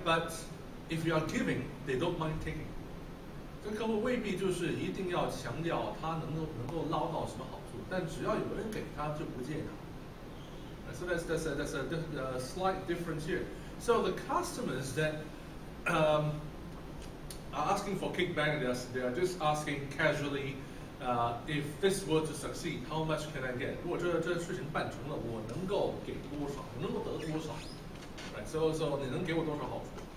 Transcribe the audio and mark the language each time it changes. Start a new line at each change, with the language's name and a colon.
English: But if you are giving, they don't mind taking.
Chinese: 这客户未必就是一定要强调他能够捞到什么好处，但只要有人给他就不借他。
English: So that's a slight difference here. So the customers that are asking for kickback, they are just asking casually, if this were to succeed, how much can I get?
Chinese: 如果这事情办成了，我能够给多少？我能够得多少？Right. So 你能给我多少好处？